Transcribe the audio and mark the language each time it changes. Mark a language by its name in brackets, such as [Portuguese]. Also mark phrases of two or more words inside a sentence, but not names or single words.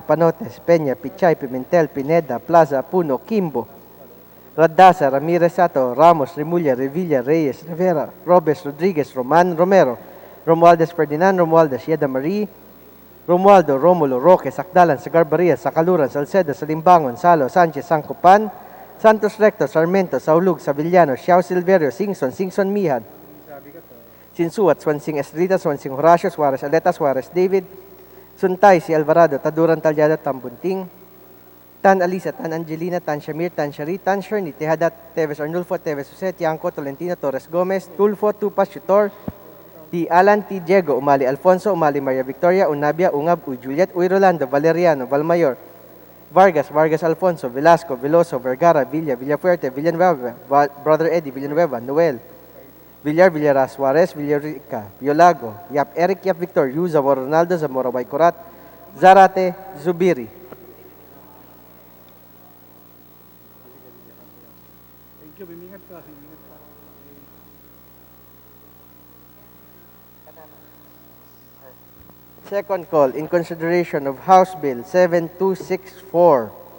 [English] Panotes, Peña, Pichay, Pimentel, Pineda, Plaza, Puno, Kimbo, Radasa, Ramirez Sato, Ramos, Remulla, Revilla, Reyes, Rivera, Robes, Rodriguez, Roman, Romero, Romualdez Ferdinand, Romualdez, Yeda Marie, Romualdo, Romulo, Roque, Sakdalan, Sagarbaria, Sakaluran, Salcedo, Salimbangon, Salo, Sanchez, Sancopan, Santos Recto, Sarmiento, Saulug, Savillano, Xiao Silverio, Singson Mihan, Sinsuat, Swansing Estrita, Swansing Horacio, Suarez Aleta, Suarez David, Suntay, si Alvarado, Taduran Talyado, Tambunting, Tan Alisa, Tan Angelina, Tan Shamir, Tan Shari, Tan Sherni, Tehadat, Teves Arnulfo, Teves Jose, Tiangco, Tolentino, Torres Gomez, Tulfo, Tupas, Chutor, T. Alan, T. Diego, Umali Alfonso, Umali Maria Victoria, Unabia, Ungab, U. Juliet, Uy Rolando, Valeriano, Valmayor, Vargas, Vargas Alfonso, Velasco, Veloso, Vergara, Villa, Villafuerte, Villanueva, Brother Eddie, Villanueva, Noel, Villar, Villaras, Suarez, Villarica, Biolago, Yap Eric, Yap Victor, Yu, Zamora Ronaldo, Zamora Baycorat, Zarate, Zubiri. Second call, in consideration of House Bill 7264,